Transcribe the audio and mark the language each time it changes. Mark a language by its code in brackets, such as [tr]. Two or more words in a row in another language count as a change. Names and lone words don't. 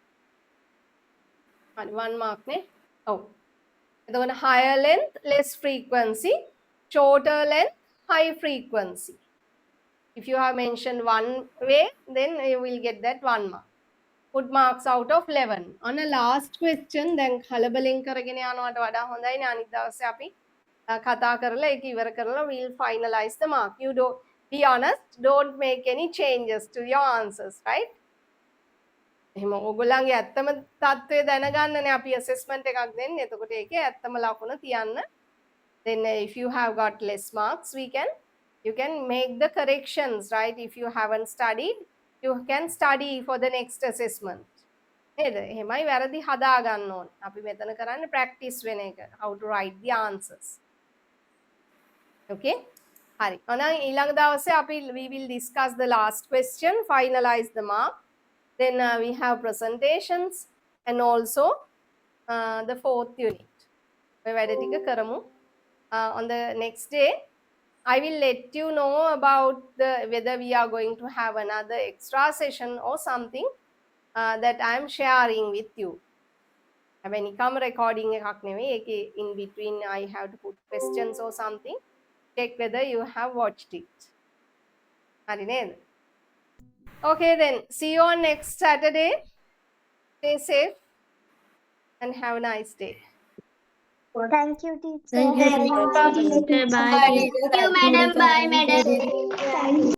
[en] 1 mark. Oh. Higher length, less frequency. Shorter length, high frequency. If you have mentioned one way, then you will get that 1 mark. Put marks out of 11. On a last question, then [si] කලබලිං කරගෙන යනවට වඩා හොඳයි නේ අනික් දවසේ අපි කතා කරලා ඒක ඉවර කරලා [en] we'll finalize the mark. Be honest, don't make any changes to your answers, right? [si] එහෙම ඕගොල්ලන්ගේ ඇත්තම තත්ත්වය දැනගන්නනේ අපි assessment එකක් දෙන්නේ. එතකොට ඒකේ ඇත්තම ලකුණ තියන්න. [en] Then if you have got less marks, you can make the corrections, right? If you haven't studied, you can study for the next assessment. [si] නේද? එහෙමයි වැරදි හදා ගන්න ඕනේ. අපි මෙතන කරන්නේ practice වෙන එක. [en] How to write the answers. Okay? [si] හරි. එහෙනම් ඊළඟ දවසේ අපි [en] we will discuss the last question, finalize the mark. Then we have presentations and also the 4th unit. [si] ඔය වැඩ ටික කරමු. [en] On the next day, I will let you know about whether we are going to have another extra session or something that I am sharing with you. [si] හැබැයි නිකම් recording එකක් නෙවෙයි. [en] ඒකේ in between I have to put questions or something. Check whether you have watched it. [si] හරි නේද? [en] Okay then, see you on next Saturday. Stay safe and have a nice day. Thank you, teacher. Thank you, teacher. Bye. Thank you, madam. Bye, madam. Thank